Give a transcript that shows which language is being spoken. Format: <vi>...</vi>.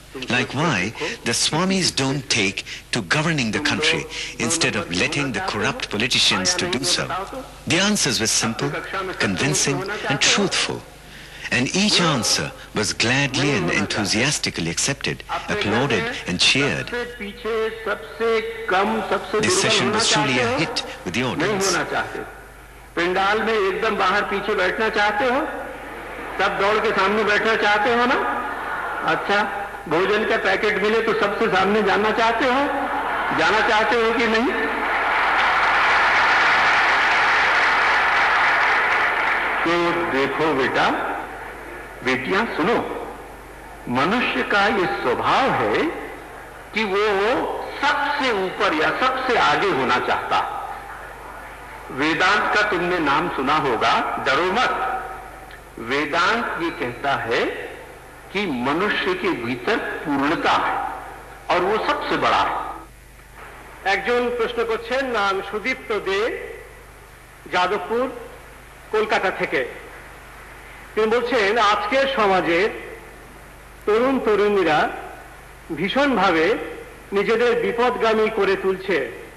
<en>Like why the Swamis don't take to governing the country instead of letting the corrupt politicians to do so. The answers were simple, convincing and truthful. And each answer was gladly and enthusiastically accepted, applauded and cheered. This session was truly a hit with the audience.</en> <hi>Pandal में एकदम बाहर पीछे बैठना चाहते हो? सब दौड़ के सामने बैठना चाहते हो ना? अच्छा, भोजन का पैकेट मिले तो सबसे सामने जाना चाहते हो? जाना चाहते हो कि नहीं? तो देखो बेटा, बेटियां सुनो, मनुष्य का ये स्वभाव है कि वो सबसे ऊपर या सबसे आगे होना चाहता। वेदांत का तुमने नाम सुना होगा, डरो मत। वेदांत ये कहता है कि मनुष्य के भीतर पूर्णता है और वो सबसे बड़ा है।</hi> <bn>একজন প্রশ্ন করছেন, নাম সুদীপ্ত দে, যাদবপুর, কলকাতা থেকে। তিনি বলছেন, আজকের সমাজের তরুণ তরুণীরা ভীষণভাবে নিজেদের বিপদগামী করে তুলছে।</bn>